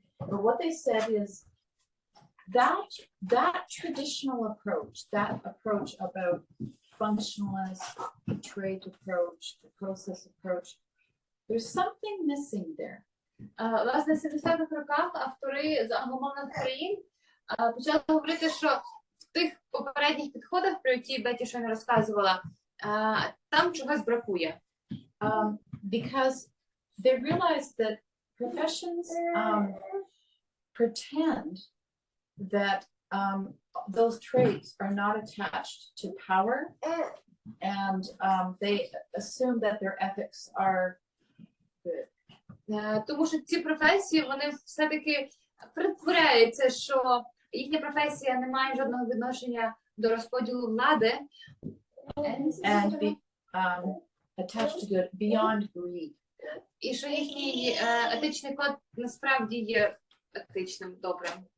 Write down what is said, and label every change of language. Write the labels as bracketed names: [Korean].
[English] But what they said is that traditional approach, that approach about functionalist, the trait approach, the process approach, there's something missing there. [Ukrainian] Власне, в 70-х роках автори з англомовних країн почали говорити, що в тих попередніх підходах, про які Беті щойно розказувала, там чогось бракує. [English] Because they realized that professions pretend that those traits are not attached to power, and they assume that their ethics are good. [Ukrainian] Тому що ці професії, вони все-таки притворяються, що їхня професія не має жодного відношення до розподілу влади. [English] And be attached to good beyond greed. [Ukrainian] І що їхній етичний код насправді є етичним, добрим.